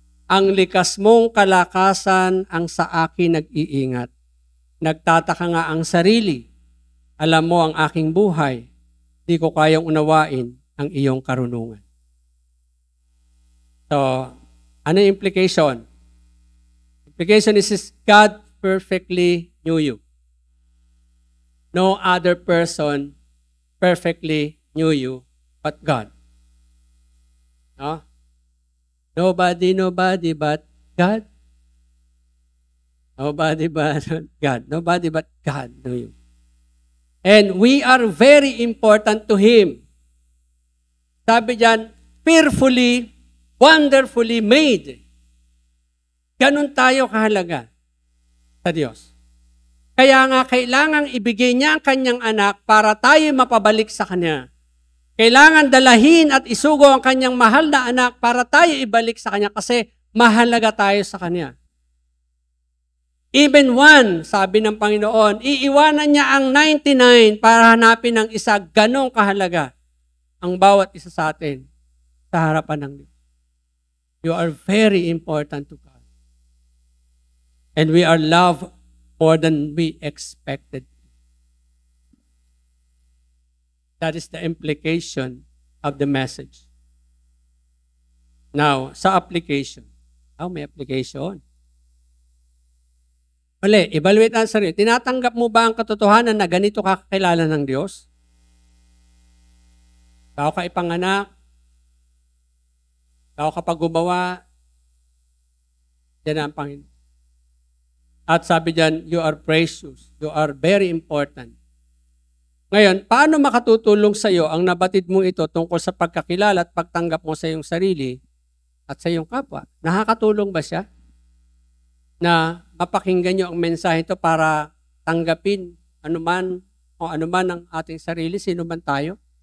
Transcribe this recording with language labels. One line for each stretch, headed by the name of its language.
Filipino: Ang likas mong kalakasan ang sa akin nag-iingat. Nagtataka nga ang sarili. Alam mo ang aking buhay. Di ko kayang unawain ang iyong karunungan. So, ano yung implication?
English: Implication is God perfectly knew you. No other person perfectly knew you but God. No? Nobody but God. Nobody but God. Nobody but God knew you. And we are very important to Him.
Filipino: Sabi diyan,
English: fearfully, wonderfully made.
Filipino: Ganun tayo kahalaga sa Diyos. Kaya nga kailangang ibigay niya ang kanyang anak para tayo mapabalik sa Kanya. Kailangan dalahin at isugo ang kanyang mahal na anak para tayo ibalik sa Kanya kasi mahalaga tayo sa Kanya.
English: Even one,
Filipino: sabi ng Panginoon, iiwanan niya ang 99 para hanapin ang isa. Ganong kahalaga ang bawat isa sa atin sa harapan ng Diyos.
English: You are very important to God. And we are loved more than we expected. That is the implication of the message.
Filipino: Now, sa application. May application. Uli, evaluate ang sarili. Tinatanggap mo ba ang katotohanan na ganito ka kakilala ng Diyos? Bago ka ipanganak, bago ka pag gumawa, yan ang Panginoon. At sabi diyan,
English: you are precious. You are very important.
Filipino: Ngayon, paano makatutulong sa iyo ang nabatid mo ito tungkol sa pagkakilala at pagtanggap mo sa iyong sarili at sa iyong kapwa? Nakakatulong ba siya na mapakinggan niyo ang mensahe ito para tanggapin anuman o anuman ang ating sarili, sino man tayo?